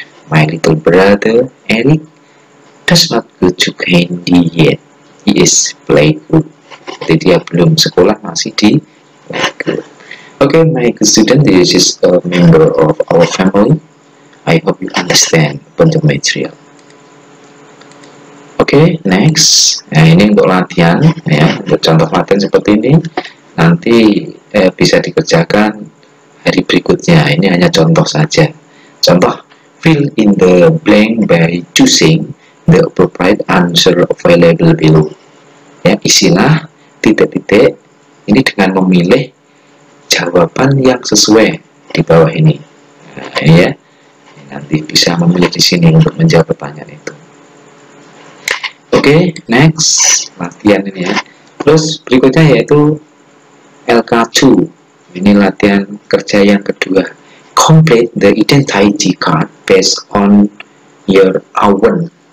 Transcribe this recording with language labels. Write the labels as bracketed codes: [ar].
[en] My little brother Eric does not go to candy yet. He is playgroup. [id] Jadi dia belum sekolah, masih di playgroup. [en] Okay, my student, this is a member of our family. I hope you understand the material. Okay, next. [id] Nah, ini untuk latihan, ya, untuk contoh latihan seperti ini. Nanti bisa dikerjakan hari berikutnya. Ini hanya contoh saja. [en] Contoh, fill in the blank by choosing the appropriate answer available below. [id] Ya, isilah titik-titik ini dengan memilih jawaban yang sesuai di bawah ini. Nah, ya, nanti bisa memilih di sini untuk menjawab pertanyaan itu. Oke, next latihan ini ya. Terus berikutnya yaitu LK2. Ini latihan kerja yang kedua. [en] Complete the identity card based on your own.